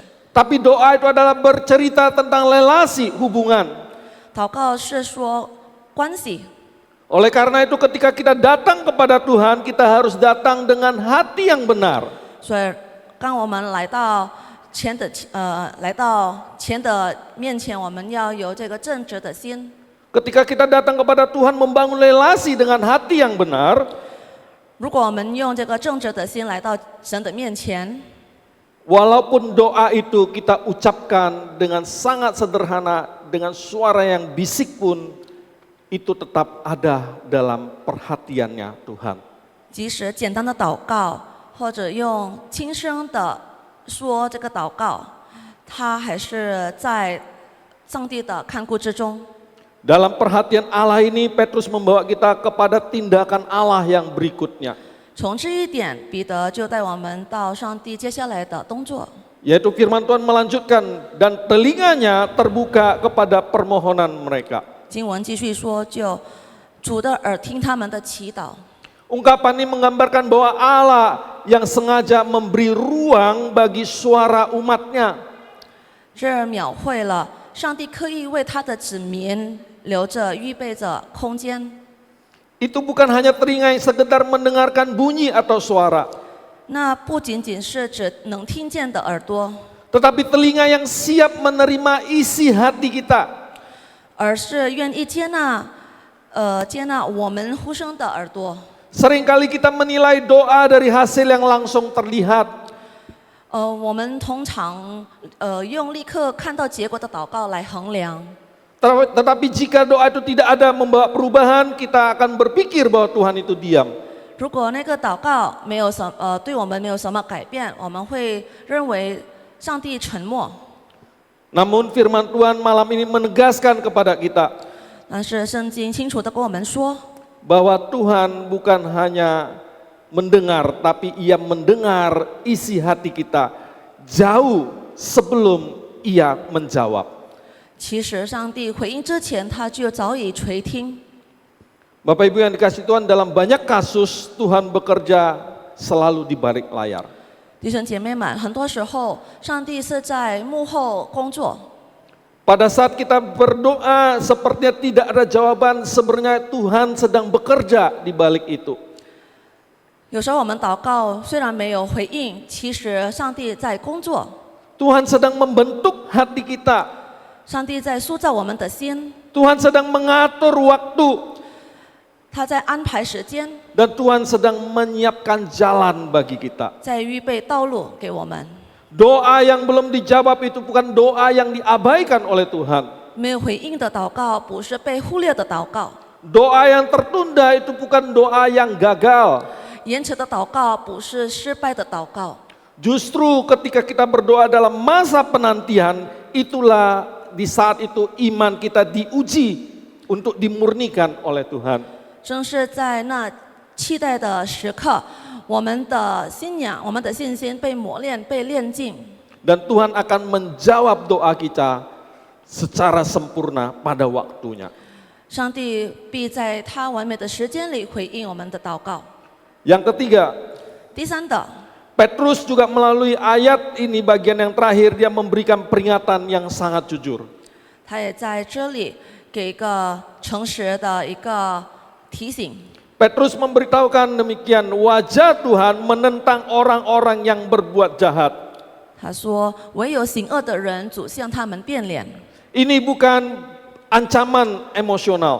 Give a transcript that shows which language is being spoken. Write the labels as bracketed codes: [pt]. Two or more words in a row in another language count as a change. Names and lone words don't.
[id] tapi doa itu adalah bercerita tentang relasi hubungan. [zh] 祷告是说关系。 [id] Oleh karena itu ketika kita datang kepada Tuhan, kita harus datang dengan hati yang benar. [zh] 所以，当我们来到前的面前，我们要有这个正直的心。 [id] Ketika kita datang kepada Tuhan membangun relasi dengan hati yang benar, [zh] 如果我们用这个正直的心来到神的面前， [id] walaupun doa itu kita ucapkan dengan sangat sederhana, dengan suara yang bisik pun, itu tetap ada dalam perhatiannya Tuhan. [zh] 即使简单的祷告，或者用轻声的说这个祷告，它还是在上帝的看顾之中。 [id] Dalam perhatian Allah ini, Petrus membawa kita kepada tindakan Allah yang berikutnya. [zh] 从这一点，彼得就带我们到上帝接下来的动作， [id] Yaitu firman Tuhan melanjutkan, dan telinganya terbuka kepada permohonan mereka. [zh] 经文继续说，就主的耳听他们的祈祷。 [id] Ungkapan ini menggambarkan bahwa Allah yang sengaja memberi ruang bagi suara umatnya. [zh] 这描绘了上帝刻意为他的子民留着、预备着空间。 [id] Itu bukan hanya telinga yang sekedar mendengarkan bunyi atau suara, [zh] 那不仅仅是指能听见的耳朵， [id] tetapi telinga yang siap menerima isi hati kita. [zh] 而是愿意接纳我们呼声的耳朵。 [id] Seringkali kita menilai doa dari hasil yang langsung terlihat. [zh] 我们通常用立刻看到结果的祷告来衡量。 [id] Tetapi jika doa itu tidak ada membawa perubahan, kita akan berpikir bahwa Tuhan itu diam. [zh] 如果那个祷告对我们没有什么改变，我们会认为上帝沉默。 [id] Namun firman Tuhan malam ini menegaskan kepada kita [zh] 但是圣经清楚地跟我们说， [id] bahwa Tuhan bukan hanya mendengar, tapi Ia mendengar isi hati kita jauh sebelum Ia menjawab. [zh] 其实上帝回应之前，他就早已垂听。 [id] Bapak Ibu yang dikasih Tuhan, dalam banyak kasus Tuhan bekerja selalu di balik layar. [zh] 弟兄姐妹们，很多时候上帝是在幕后工作。 [id] Pada saat kita berdoa sepertinya tidak ada jawaban, sebenarnya Tuhan sedang bekerja di balik itu. [zh] 有时候我们祷告虽然没有回应，其实上帝在工作， [id] Tuhan sedang membentuk hati kita. [zh] 上帝在塑造我们的心， [id] Tuhan sedang mengatur waktu. [zh] 他在安排时间， [id] Dan Tuhan sedang menyiapkan jalan bagi kita. [zh] 在预备道路给我们。 [id] Doa yang belum dijawab itu bukan doa yang diabaikan oleh Tuhan. [zh] 没有回应的祷告，不是被忽略的祷告； [id] Doa yang tertunda itu bukan doa yang gagal. [zh] 延迟的祷告，不是失败的祷告。 [id] Justru ketika kita berdoa dalam masa penantian, itulah di saat itu iman kita diuji untuk dimurnikan oleh Tuhan. [zh] 正是在那期待的时刻，我们的信仰、我们的信心被磨练、被炼净。 [id] Dan Tuhan akan menjawab doa kita secara sempurna pada waktunya. [zh] 上帝必在他完美的时间里回应我们的祷告。 [id] Yang ketiga, [zh] 第三的， [id] Petrus juga melalui ayat ini bagian yang terakhir dia memberikan peringatan yang sangat jujur. [zh] 他也在这里给一个诚实的一个提醒。 [id] Petrus memberitahukan demikian, wajah Tuhan menentang orang-orang yang berbuat jahat. [zh] 他说：“唯有行恶的人，主向他们变脸。 [id] Ini bukan ancaman emosional.